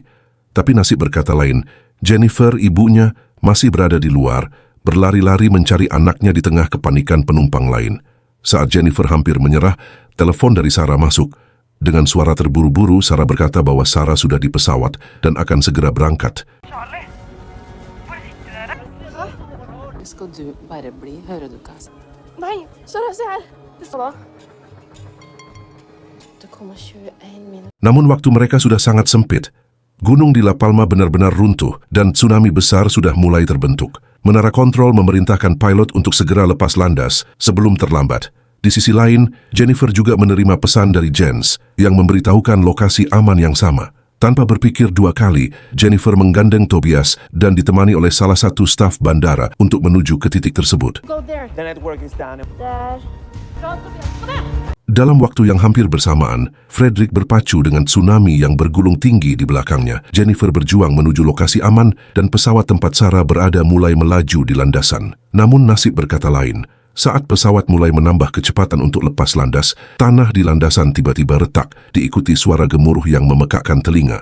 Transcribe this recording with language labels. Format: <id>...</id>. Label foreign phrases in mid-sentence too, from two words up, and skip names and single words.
<id>Tapi nasib berkata lain, Jennifer, ibunya, masih berada di luar, berlari-lari mencari anaknya di tengah kepanikan penumpang lain. Saat Jennifer hampir menyerah, telepon dari Sarah masuk. Dengan suara terburu-buru, Sarah berkata bahwa Sarah sudah di pesawat dan akan segera berangkat.</id> <no>Skal du bare bli? Hører du hva jeg sier? Nei, Sarah, se her. Det står da. Det kommer 21 minutter.</no> <id>Namun waktu mereka sudah sangat sempit. Gunung di La Palma benar-benar runtuh dan tsunami besar sudah mulai terbentuk. Menara kontrol memerintahkan pilot untuk segera lepas landas sebelum terlambat. Di sisi lain, Jennifer juga menerima pesan dari Jens yang memberitahukan lokasi aman yang sama. Tanpa berpikir dua kali, Jennifer menggandeng Tobias dan ditemani oleh salah satu staf bandara untuk menuju ke titik tersebut.</id> <en>Go there. The network is down. There.</en> <no>Bra, Tobias. På det!</no> <id>Dalam waktu yang hampir bersamaan, Fredrik berpacu dengan tsunami yang bergulung tinggi di belakangnya. Jennifer berjuang menuju lokasi aman dan pesawat tempat Sarah berada mulai melaju di landasan. Namun nasib berkata lain. Saat pesawat mulai menambah kecepatan untuk lepas landas, tanah di landasan tiba-tiba retak, diikuti suara gemuruh yang memekakkan telinga.</id>